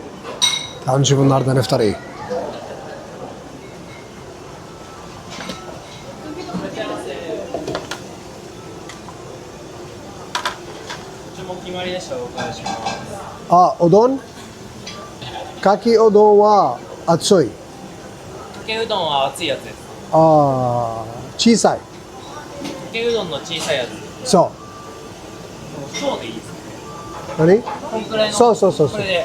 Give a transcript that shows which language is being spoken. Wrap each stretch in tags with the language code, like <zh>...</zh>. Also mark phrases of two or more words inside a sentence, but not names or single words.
<ar>تعالوا نشوف النهارده هنفطر ايه.</ar> <ja>うどん かけ うどん は 熱いかけうどんは熱いやつです。小さい。かけうどんの小さいやつ。そう小でいいですね。何？こんくらいの。そうそうそうそう。これで。</ja>